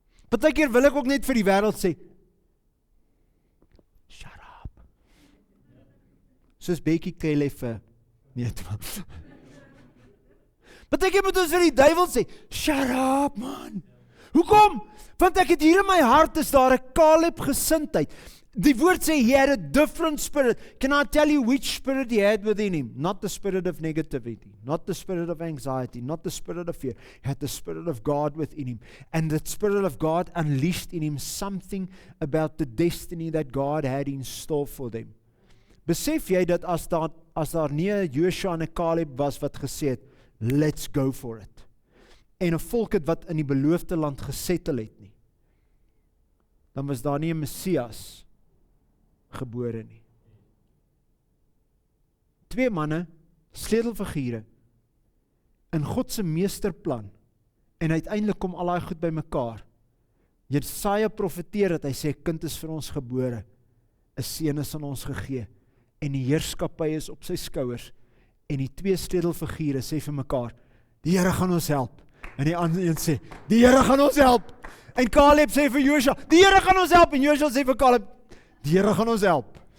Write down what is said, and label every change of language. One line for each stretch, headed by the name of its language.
Afrikaans: Partykeer wil ek ook net vir die wêreld sê, soos Becky Kelly vir, nee, Partykeer moet ons vir die duiwel sê,
English: shut up, man.
Afrikaans: Hoekom? Want ek het hier in my hart is daar 'n Caleb gesindheid. Die woord sê,
English: he had a different spirit. Can I tell you which spirit he had within him? Not the spirit of negativity, not the spirit of anxiety, not the spirit of fear. He had the spirit of God within him. And the spirit of God unleashed in him something about the destiny that God had in store for them.
Afrikaans: Besef jy dat as daar nie 'n Joshua en 'n Caleb was wat gesê het,
English: let's go for it,
Afrikaans: en 'n volk het wat in die beloofde land gesettel het nie, dan was daar nie 'n Messias gebore nie. Twee manne, sleutelfigure, in God se meesterplan, en uiteindelik kom al daai goed by mekaar. Jesaja profeteer dat hy sê, 'n kind is vir ons gebore, 'n seun is aan ons gegee, en die heerskappy is op sy skouers, en die twee sleutelfigure sê vir mekaar, die Here gaan ons help, en die ander een sê, die Here gaan ons help, en Caleb sê vir Joshua, die Here gaan ons help, en Joshua sê vir Caleb, die Here gaan ons help.